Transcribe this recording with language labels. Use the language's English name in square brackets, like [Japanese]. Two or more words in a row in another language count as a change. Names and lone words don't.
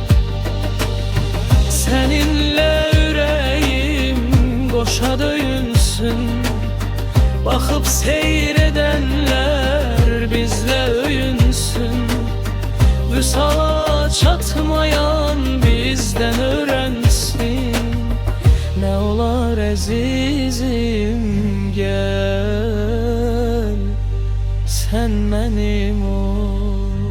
[Azerbaijani] Səninlə ürəyim qoşa döyünsün. Baxıb seyr edənlər bizlə öyünsün. [Turkish] Vüsala çatmayan bizden öğrensin. [Azerbaijani] Ne olar əzizim gel [Turkish] sen benim ol.